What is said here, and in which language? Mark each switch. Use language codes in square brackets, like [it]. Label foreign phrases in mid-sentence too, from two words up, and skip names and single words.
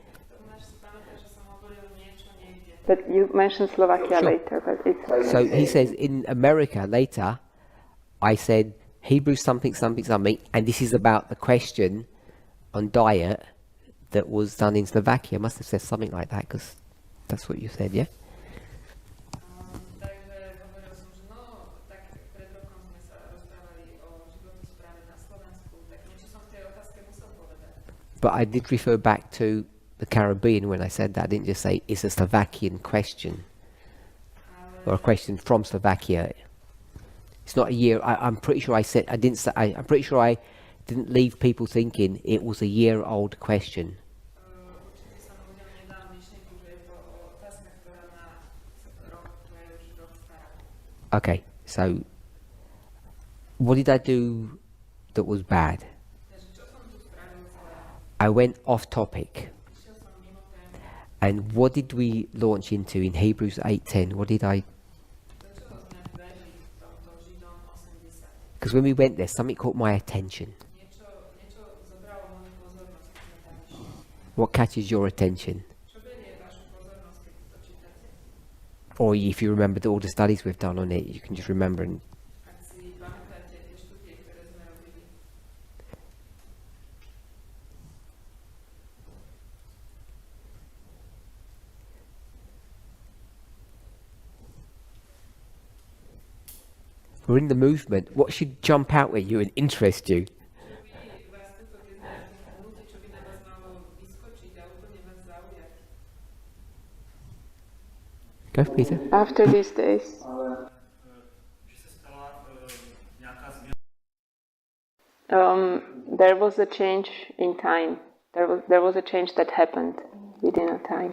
[en] But you mentioned Slovakia Sure. later, but it's... So he says in America later, I said Hebrews something, something, something, and this is about the question on diet that was done in Slovakia. Must have said something like that, because that's what you said, yeah? [sk] Takže hovoril som, že no, tak pred rokom sme sa rozprávali o životospráve na Slovensku, tak niečo som v tej otázke musel povedať. [en] But I did refer back to the Caribbean when I said that. I didn't just say it's a Slovakian question or a question from Slovakia. It's not a year. I'm pretty sure I said I didn't say. I'm pretty sure I didn't leave people thinking it was a year-old question. [sk] Určite som ľuďom nedal myšlienku, že je to otázka, ktorá má rok, ktorá je už rok stará. [en] Okay, so what did I do that was bad? [sk] Takže čo som tu spravil zle? [en] I went off topic. [sk] Išiel som mimo tému. [en] And what did we launch into in Hebrews 8:10? What did I? [sk] Do čoho sme vbehli v tomto Židom 80? [en] Because when we went there, something caught my attention. [sk] Niečo zobralo moju pozornosť, keď sme tam išli. [en] What catches your attention? [sk] Čo berie vašu pozornosť, keď to čítate? [en] Or if you remember all the studies we've done on it, you can just remember. And [sk] Ak si pamätáte tie štúdie, ktoré sme robili. [en] we're in the movement. What should jump out at you and interest you? Čo by vás toto, keď sme v tom hnutí, čo by na vás malo vyskočiť a úplne vás zaujať? Go, Peter. After these days. There was a change in time. There was a change that happened within a time.